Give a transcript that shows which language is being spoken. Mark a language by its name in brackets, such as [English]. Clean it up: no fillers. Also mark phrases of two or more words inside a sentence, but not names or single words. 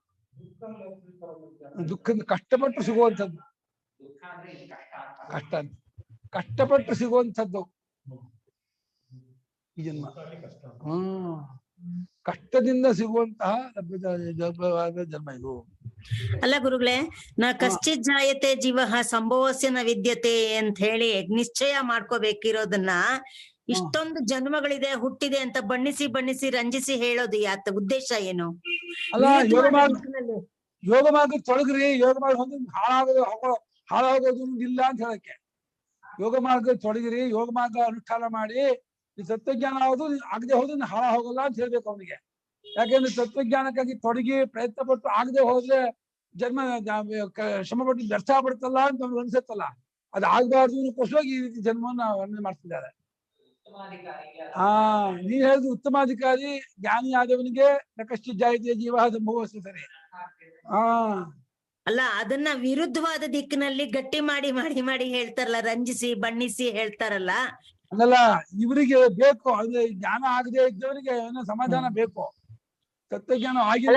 [Kannada] ದುಃಖ ಕಷ್ಟಪಟ್ಟು ಸಿಗುವಂಥದ್ದು, ಕಷ್ಟಪಟ್ಟು ಸಿಗುವಂಥದ್ದು ಈ ಜನ್ಮ. ಕಷ್ಟದಿಂದ ಸಿಗುವಂತಹ ಜನ್ಮ ಇದು. ಅಲ್ಲ ಗುರುಗಳೇ, [Sanskrit] ನಾ ಕಶ್ಚಿತ್ ಜಾಯತೆ ಜೀವ ಸಂಭವಸ್ಯ ನ ವಿದ್ಯತೆ [Kannada] ಅಂತ ಹೇಳಿ ನಿಶ್ಚಯ ಮಾಡ್ಕೋಬೇಕಿರೋದನ್ನ ಇಷ್ಟೊಂದು ಜನ್ಮಗಳಿದೆ ಹುಟ್ಟಿದೆ ಅಂತ ಬಣ್ಣಿಸಿ ಬಣ್ಣಿಸಿ ರಂಜಿಸಿ ಹೇಳೋದು ಯಾತ ಉದ್ದೇಶ ಏನು? ಅಲ್ಲ, ಯೋಗ ಮಾರ್ಗ ತೊಡಗ್ರಿ, ಯೋಗ ಮಾರ್ಗ ಹಾಳಾಗೋದು ಇಲ್ಲ ಅಂತ ಹೇಳಕ್ಕೆ. ಯೋಗ ಮಾರ್ಗ ತೊಡಗಿರಿ, ಯೋಗ ಮಾರ್ಗ ಅನುಷ್ಠಾನ ಮಾಡಿ, ಈ ತತ್ವಜ್ಞಾನ ಆಗೋದು ಆಗದೆ ಹೋದ್ರೆ ಹಾಳ ಹೋಗಲ್ಲ ಅಂತ ಹೇಳ್ಬೇಕು ಅವನಿಗೆ. ಯಾಕೆಂದ್ರೆ ತತ್ವಜ್ಞಾನಕ್ಕಾಗಿ ತೊಡಗಿ ಪ್ರಯತ್ನ ಪಟ್ಟು ಆಗದೆ ಹೋದ್ರೆ ಜನ್ಮ ಶ್ರಮ ಪಟ್ಟು ವ್ಯರ್ಥ ಆಗ್ಬಿಡ್ತಲ್ಲ ಅಂತ ಅವ್ನಿಗೆ ಅನ್ಸುತ್ತಲ್ಲ, ಅದು ಆಗ್ಬಾರ್ದು ಅನ್ನೋಕ್ಕೋಸ್ಕರ ಈ ರೀತಿ ಜನ್ಮವನ್ನ ವರ್ಣನೆ ಮಾಡ್ತಿದ್ದಾರೆ. ನೀವ್ ಹೇಳಿದ್ರು ಉತ್ತಮಾಧಿಕಾರಿ ಜ್ಞಾನಿ ಆದವನಿಗೆ [Sanskrit] ಕಶ್ಚಿತ್ ಜಾಯತೆ ಜೀವ ಸಂಭವಸ್ಯ [Kannada] ಸರಿ. ಅಲ್ಲ, ಅದನ್ನ ವಿರುದ್ಧವಾದ ದಿಕ್ಕಿನಲ್ಲಿ ಗಟ್ಟಿ ಮಾಡಿ ಮಾಡಿ ಮಾಡಿ ಹೇಳ್ತಾರಲ್ಲ, ರಂಜಿಸಿ ಬಣ್ಣಿಸಿ ಹೇಳ್ತಾರಲ್ಲ. ಹಂಗಲ್ಲ, ಇವರಿಗೆ ಬೇಕು, ಅಂದ್ರೆ ಜ್ಞಾನ ಆಗದೆ ಇದ್ದವರಿಗೆ ಏನೋ ಸಮಾಧಾನ ಬೇಕು, ತತ್ವಜ್ಞಾನ ಆಗಿಲ್ಲ.